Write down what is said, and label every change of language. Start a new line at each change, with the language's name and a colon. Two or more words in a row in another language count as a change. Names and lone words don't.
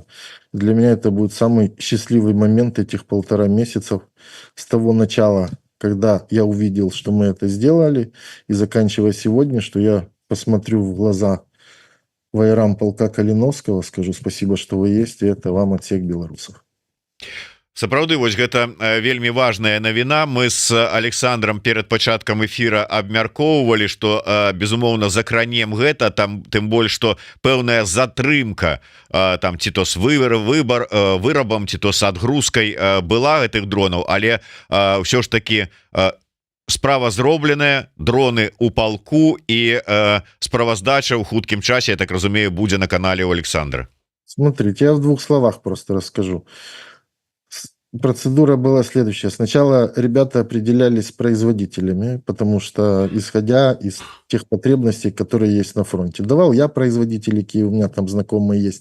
Russian: Для меня это будет самый счастливый момент этих 1,5 месяцев с того начала, когда я увидел, что мы это сделали, и заканчивая сегодня, что я посмотрю в глаза воярам полка Калиновского, скажу спасибо, что вы есть, и это вам от всех белорусов.
Belarusian: Сапраўды, вось гэта вельмі важная навіна. Мы с Александром перад пачаткам эфира абмяркоўвалі, что безумоўна закранем гэта, там тым больш что пэўная затрымка там ці то с вырабам, ці то с адгрузкай была гэтых дронаў, але ўсё ж таки справа зробленая, дроны у палку, і справаздача ў хуткім часе, я так разумею, будзе на канале у Александра.
Russian: Смотрите, я в 2 словах просто расскажу. Процедура была следующая. Сначала ребята определялись производителями, потому что исходя из тех потребностей, которые есть на фронте. Давал я производителей, какие у меня там знакомые есть.